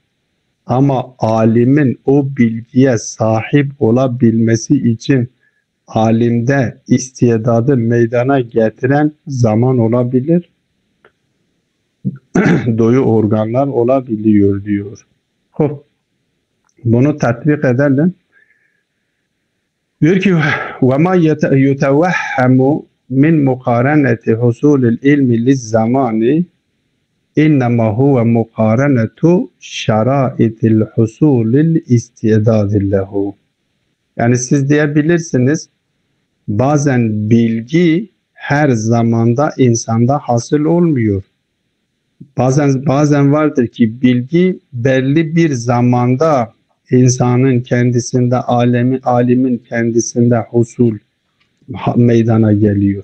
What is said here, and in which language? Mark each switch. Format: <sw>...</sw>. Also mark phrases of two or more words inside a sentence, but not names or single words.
<tr>Ama alimin o bilgiye sahip olabilmesi için alimde istidadı meydana getiren zaman olabilir, duyu organlar olabiliyor diyor. Bunu tatbik edelim. Diyor ki</tr> <ar>وَمَا يُتَوَهَّمُ مِنْ مُقَارَنَةِ حُصُولِ الْاِلْمِ لِلزَّمَانِ إنما هو مقارنة شرائط حصول الاستعداد له.</ar> <tr>Yani siz diyebilirsiniz, bazen bilgi her zamanda insanda hasıl olmuyor. Bazen vardır ki bilgi belli bir zamanda insanın kendisinde, alimin kendisinde husul meydana geliyor.</tr>